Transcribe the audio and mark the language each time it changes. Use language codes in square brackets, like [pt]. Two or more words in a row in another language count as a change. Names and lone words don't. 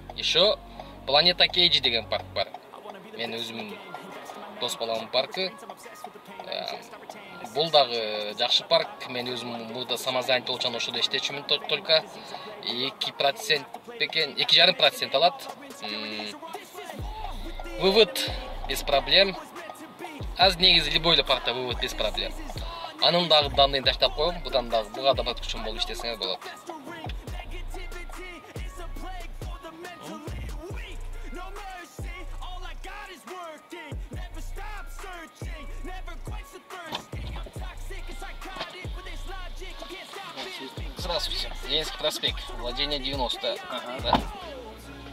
[ky] Еще Планета Кейджи деген парк бар. Мен өзүмдүн дос баламдын паркы. Бул дагы жакшы парк. Мен өзүм мурда самозанятый болчон ошодо иштечүмүн только 2% экен, 2,5% алат. [ru] Вывод без проблем. [ky] Аз негизи любой эле паркта [ru] вывод без проблем. [ky] Анын дагы данныйын таштап коем, будан дагы буга да подключен болуп иштесеңер болот. [ru] Здравствуйте. Ленинский проспект, владение 90.